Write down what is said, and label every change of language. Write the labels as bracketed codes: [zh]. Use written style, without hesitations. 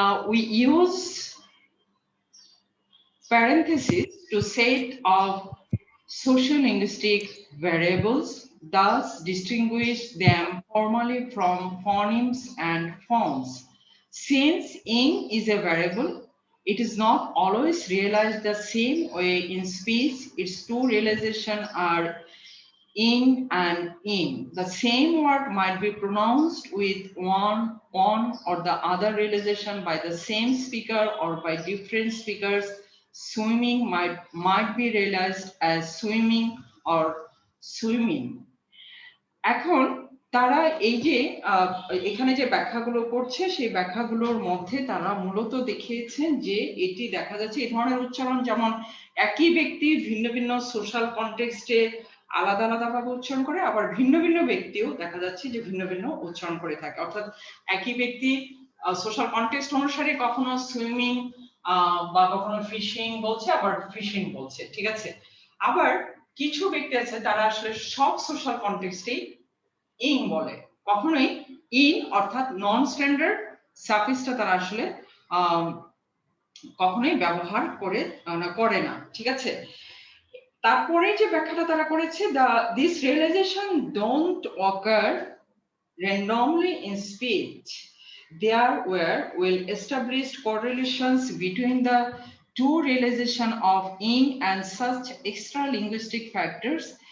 [en] we use parentheses to set of sociolinguistic variables, thus distinguish them formally from phonemes and forms. Since ing is a variable, it is not always realized the same way in speech. Its two realizations are ing and in. The same word might be pronounced with one or the other realization by the same speaker or by different speakers. Swimming might be realized as swimming or swimming. [bn] এখন তারা এই যে এখানে যে ব্যাখ্যাগুলো করছে সেই ব্যাখ্যাগুলোর মধ্যে তারা মূলত দেখিয়েছেন যে এটি দেখা যাচ্ছে এই ধরনের উচ্চারণ যেমন একই ব্যক্তি ভিন্ন ভিন্ন সোশ্যাল কনটেক্সটে আলাদা আলাদা ভাবে উচ্চারণ করে, আবার ভিন্ন ভিন্ন ব্যক্তিও দেখা যাচ্ছে যে ভিন্ন ভিন্ন উচ্চারণ করে থাকে। অর্থাৎ একই ব্যক্তি সোশ্যাল কনটেক্সট অনুসারে কখনো সুইমিং বা কখনো ফিশিং বলছে, আবার ফিশিং বলছে, ঠিক আছে। আবার কিছু ব্যক্তি আছে তারা আসলে সব সোশ্যাল কনটেক্সটেই ইং বলে, কখনোই ইন অর্থাৎ নন স্ট্যান্ডার্ড সাফিক্সটা তারা আসলে কখনোই ব্যবহার করে না, ঠিক আছে। তারপরে যে ব্যাখ্যাটা তারা করেছে, [en] this realization don't occur randomly in speech. There were well established correlations between the two realization of ing and such extra linguistic factors